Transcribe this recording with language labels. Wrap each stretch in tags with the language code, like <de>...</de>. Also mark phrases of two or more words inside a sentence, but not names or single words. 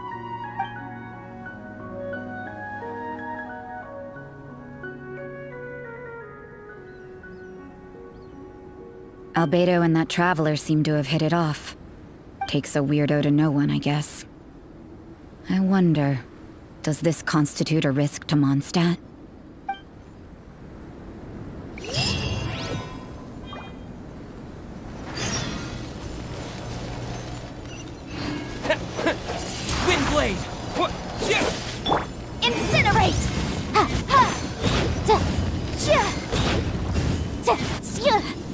<en>Albedo and that traveler seem to have hit it off. Takes a weirdo to know one, I guess. I wonder, does this constitute a risk to Mondstadt? Windblade! Incinerate! Ha ha! Da, ja! Da, ja!</en>